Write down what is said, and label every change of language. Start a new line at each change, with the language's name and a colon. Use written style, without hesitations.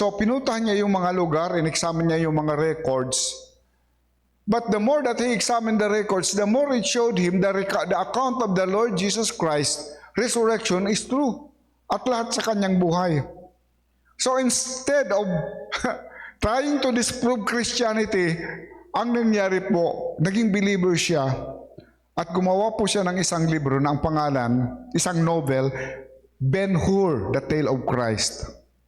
Filipino: So, pinuntahan niya yung mga lugar, in-examine niya yung mga records.
English: But the more that he examined the records, the more it showed him the account of the Lord Jesus Christ, resurrection is true.
Filipino: At lahat sa kanyang buhay.
English: So instead of trying to disprove Christianity,
Filipino: ang nangyari po, naging believer siya at gumawa po siya ng isang libro na ang pangalan, isang novel, Ben-Hur, The Tale of Christ.